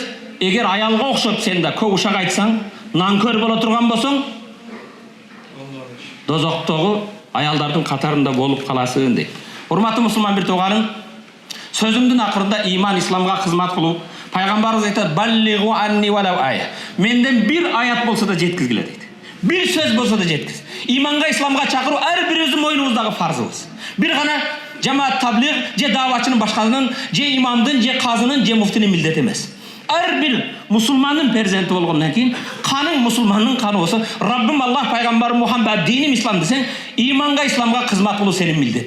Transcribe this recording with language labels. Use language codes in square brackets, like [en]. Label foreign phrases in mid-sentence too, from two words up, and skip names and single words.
[ky] Эгер аялга окшоп сен да көп ушак айтсаң, нанкөр боло турган болсоң, дозоктогу аялдардын катарында болуп каласың дейт. Урматтуу мусулман бир тууганым, сөзүмдүн акырында иман исламга кызмат кылуу, пайгамбарыбыз айтат: [ar] "بلغوا عني ولو آية." [ky] Менден bir аят болсо да жеткизгиле дейт. Bir сөз болсо да жеткиз. Иманга, исламга чакыруу ар бирибиздин мойнубуздагы фарзыбыз. Bir гана жамаат таблиг, же даватчынын башкасынын, же имамдын, же казынын, же муфтинин милдети эмес. Ар бир мусулмандын перзенти болгондон кийин, каның мусулмандын каны болсо, Раббим Аллах, пайгамбарым Мухаммад, диним ислам десең, иманга, исламга кызмат кылуу сенин милдетиң.